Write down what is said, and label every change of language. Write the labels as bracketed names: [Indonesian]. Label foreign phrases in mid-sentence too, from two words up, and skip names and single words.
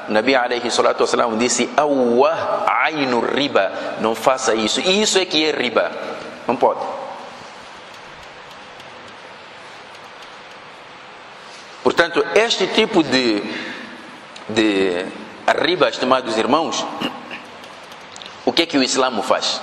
[Portuguese] O [Arabic] نبي عليه الصلاة والسلام [Portuguese] disse: [Arabic] أوه عين الربا, [Portuguese] não faça isso. E isso é que é riba, não pode. Portanto, este tipo de riba, estimados irmãos, o que é que o Islã faz?